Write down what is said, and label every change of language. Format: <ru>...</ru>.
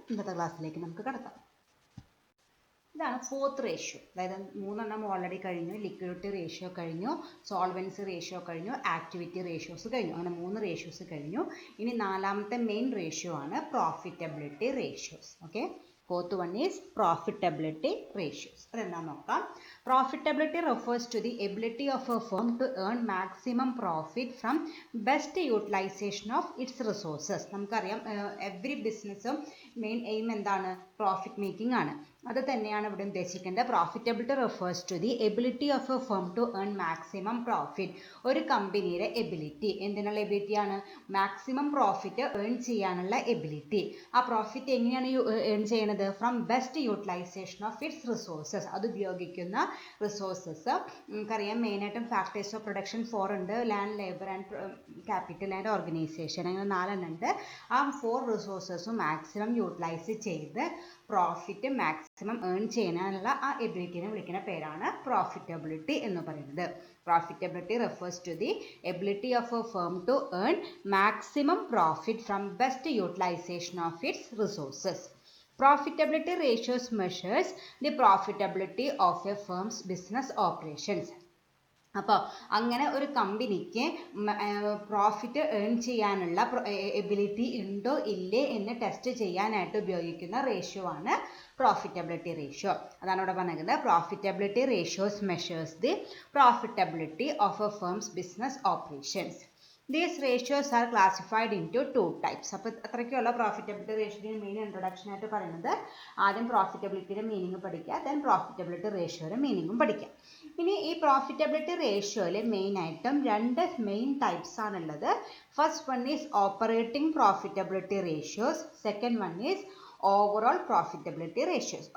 <ml>ഇന്നത്തെ ക്ലാസ്സിലേക്ക് നമുക്ക് കടക്കാം. ഇതാണ് 4th റേഷ്യോ. അതായത് 3 ഓൾറെഡി കഴിഞ്ഞു. ലിക്വിഡിറ്റി റേഷ്യോ കഴിഞ്ഞു, സോൾവൻസി റേഷ്യോ കഴിഞ്ഞു, ആക്ടിവിറ്റി റേഷ്യോസ് കഴിഞ്ഞു. അങ്ങനെ 3 റേഷ്യോസ് കഴിഞ്ഞു. ഇനി 4ാമത്തെ മെയിൻ റേഷ്യോ ആണ് profitability ratios.</ml> <en>Okay, 4th one is profitability ratios.</en> <ml>അതെന്താണെന്ന് നോക്കാം.</ml> <en>Profitability refers to the ability of a firm to earn maximum profit from best utilization of its resources.</en> <ml>നമുക്കറിയാം every ബിസിനസ്സും main aim എന്താണ്? Profit making ആണ്. അത് തന്നെയാണ് ഇവിടെ ഉദ്ദേശിക്കേണ്ടത്.</ml> <en>Profitability refers to the ability of a firm to earn maximum profit.</en> <ml>ഒരു കമ്പനിയുടെ ability, എന്തിനുള്ള എബിലിറ്റിയാണ്? മാക്സിമം പ്രോഫിറ്റ് ഏൺ ചെയ്യാനുള്ള എബിലിറ്റി. ആ പ്രോഫിറ്റ് എങ്ങനെയാണ് ഏൺ ചെയ്യണത്?</ml> <en>From best utilisation of its resources.</en> <ml>അത് ഉപയോഗിക്കുന്ന റിസോഴ്സസ് നമുക്കറിയാം. മെയിനായിട്ടും ഫാക്ടേഴ്സ് ഓഫ് പ്രൊഡക്ഷൻ 4 ഉണ്ട്.</ml> <en>Land, labour and capital and organisation.</en> <ml>അങ്ങനെ 4 ഉണ്ട്. ആ 4 റിസോഴ്സസും മാക്സിമം യൂട്ടിലൈസ് ചെയ്ത് പ്രോഫിറ്റ് മാക്സിമം ഏൺ ചെയ്യാനുള്ള ആ എബിലിറ്റിനെ വിളിക്കുന്ന പേരാണ് പ്രോഫിറ്റബിലിറ്റി എന്ന് പറയുന്നത്.</ml> <en>Profitability refers to the ability of a firm to earn maximum profit from best utilisation of its resources. Profitability ratios measures the profitability of a firm's business operations.</en> <ml>അപ്പോൾ അങ്ങനെ ഒരു കമ്പനിക്ക് പ്രോഫിറ്റ് ഏൺ ചെയ്യാനുള്ള ability ഉണ്ടോ ഇല്ലേ എന്ന് test ചെയ്യാനായിട്ട് ഉപയോഗിക്കുന്ന റേഷ്യോ ആണ് പ്രോഫിറ്റബിലിറ്റി റേഷ്യോ. അതാണ് ഇവിടെ പറഞ്ഞിരിക്കുന്നത്.</ml> <en>Profitability ratios measures the profitability of a firm's business operations. These ratios are classified into 2 types.</en> <ml>അപ്പോൾ അത്രയ്ക്കുള്ള പ്രോഫിറ്റബിലിറ്റി റേഷ്യോയുടെ മെയിൻ ഇൻട്രൊഡക്ഷൻ ആയിട്ട് പറയുന്നത് ആദ്യം പ്രോഫിറ്റബിലിറ്റിയുടെ മീനിങ് പഠിക്കുക, ദെൻ പ്രോഫിറ്റബിലിറ്റി റേഷ്യോയുടെ മീനിങ്ങും പഠിക്കുക. ഇനി ഈ പ്രോഫിറ്റബിലിറ്റി റേഷ്യോയിൽ മെയിനായിട്ടും 2 മെയിൻ ടൈപ്സ് ആണുള്ളത്.</ml> <en>First one is operating profitability ratios, second one is overall profitability ratios.</en>